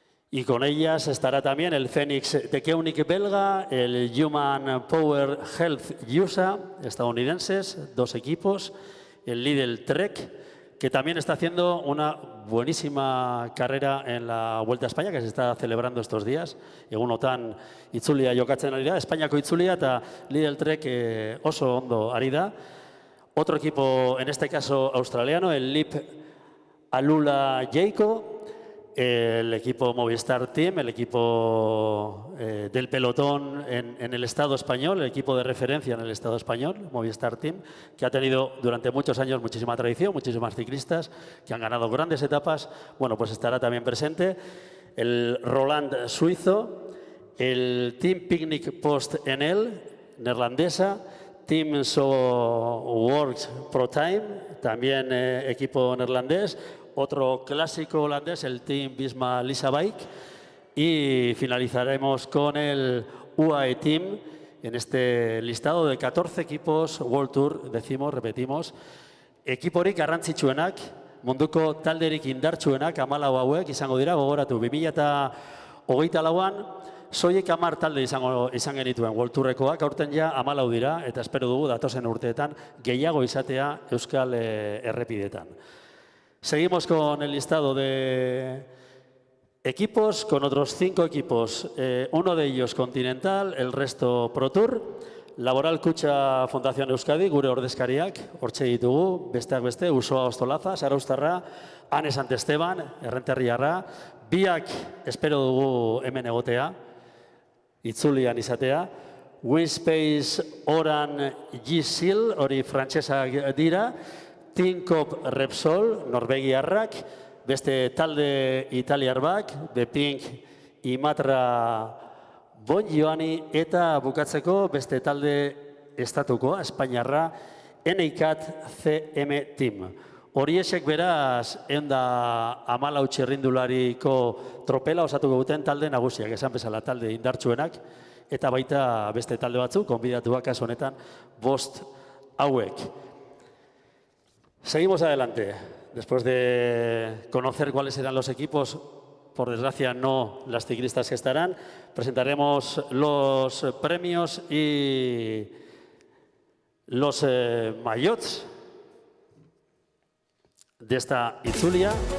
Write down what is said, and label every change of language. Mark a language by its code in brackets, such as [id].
[es] Y con ellas estará también el Phoenix de Koenig belga, el Human Power Health USA, estadounidenses, 2 equipos, el Lidl Trek, que también está haciendo una buenísima carrera en la Vuelta a España, que se está celebrando estos días. [eu] Egunotan itzulia jokatzen ari da, Espainiako itzulia eta Lidl Trek oso ondo ari da. [es] Otro equipo, en este caso australiano, el Lip Alula Jayco, el equipo Movistar Team, el equipo del pelotón en el Estado español, el equipo de referencia en el Estado español, Movistar Team, que ha tenido durante muchos años muchísima tradición, muchísimas ciclistas que han ganado grandes etapas. Bueno, pues estará también presente el Roland suizo, el Team Picnic Post NL, neerlandesa, Team So Works Pro Time, también equipo neerlandés. Otro clásico holandés, el Team Visma Lisa Bike. Y finalizaremos con el UAE Team en este listado de 14 equipos World Tour, decimos, repetimos. [eu] Ekiporik garrantzitsuenak, munduko talderik indartsuenak, 14 hauek izango dira, gogoratu, 2024an, soilik 10 talde izan genituen World Tourrekoak, aurten ja 14 dira, eta espero dugu datozen urteetan gehiago izatea Euskal errepidetan. [es] Seguimos con el listado de equipos, con otros 5 equipos, uno de ellos continental, el resto Pro Tour. [eu] Laboral Kutxa Fundación Euskadi, gure ordezkariak, hortxe ditugu, besteak beste, Usoa Ostolaza, Zarauztarra, Ane Santesteban, Errenterriarra, biak espero dugu hemen egotea, itzulian izatea, Winspace Oran Gisil, hori frantsesak dira, Tinkoop Repsol, Norvegiarrak, beste talde italiar bak, The Pink Imatra Bonjoani, eta bukatzeko beste talde estatukoa, Espainiarra, NICAT CM Team. Horiexek beraz, 114 txirrindulariko tropela osatuko duten talde nagusiak, esan bezala talde indartsuenak, eta baita beste talde batzuk, konbidatuak kasu honetan, 5 hauek. [es] Seguimos adelante. Después de conocer cuáles serán los equipos, por desgracia no las ciclistas que estarán, presentaremos los premios y los maillots de esta itzulia.